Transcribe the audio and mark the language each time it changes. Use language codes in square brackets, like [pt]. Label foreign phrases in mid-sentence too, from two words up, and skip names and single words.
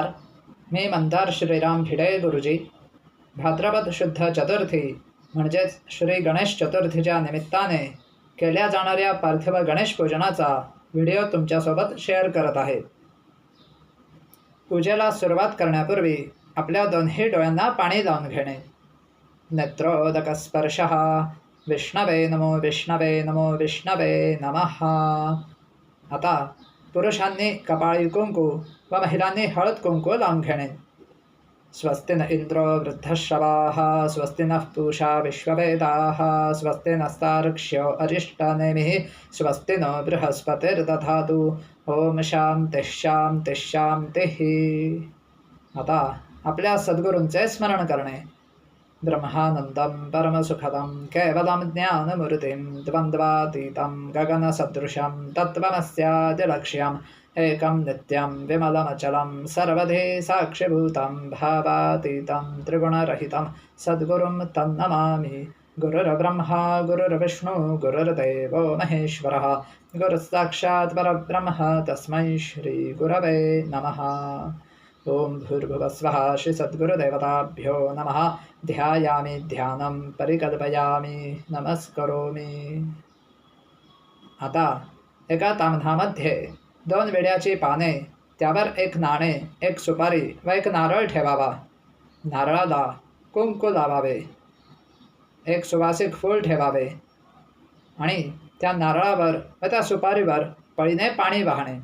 [mr] मी मंदार श्रीराम भिडे गुरुजी. भाद्रपद शुद्ध चतुर्थी म्हणजेच श्री गणेश चतुर्थीच्या निमित्ताने केल्या जाणाऱ्या पार्थिव गणेश पूजनाचा व्हिडिओ तुमच्यासोबत शेअर करत आहे. पूजेला सुरुवात करण्यापूर्वी आपल्या दोन्ही डोळ्यांना पाणी लावून घेणे. [sa] नेत्रोदक स्पर्शः. विष्णवे नमो विष्णवे नमो विष्णवे नमः. [mr] आता पुरुषांनी कपाळी कुंकू व महिलांनी हळद कुंकू लावून घेणे. [sa] स्वस्ति न इंद्रो वृद्धश्रवाः स्वस्ति नः पूषा विश्ववेदाः स्वस्ति नस्तार्क्ष्यो अरिष्टनेमिः स्वस्ति नो बृहस्पतिर्दधातु. ओम शांती शांती शांतीः. [mr] आता आपल्या सद्गुरूंचे स्मरण करणे. [sa] ब्रह्मानंदं परमसुखदं केवलं ज्ञानमूर्तिं द्वन्द्वातीतं गगनसदृशं तत्त्वमस्यादिलक्ष्यम् एकं नित्यं विमलमचलं सर्वधि साक्षिभूतं भावातीतं त्रिगुणरहितं सद्गुरुं तन्नमामि. गुरुर्ब्रह्मा गुरुर्विष्णु गुरुर्देवो महेश्वरः गुरुस्साक्षात् परब्रह्म तस्मै श्रीगुरवे नमः. ओम भूर्भुवस्वः. श्री सद्गुरुदेवताभ्यो नमः. ध्यायामि ध्यानं परिकल्पयामि नमस्करोमि. [mr] आता एका ताम्हणामध्ये 2 विड्याची पाने, त्यावर 1 नाणे, 1 सुपारी व 1 नारळ ठेवावा. नारळाला कुंकू लावावे. 1 सुवासिक फूल ठेवावे आणि त्या नारळावर व त्या सुपारीवर पळीने पाणी वाहणे.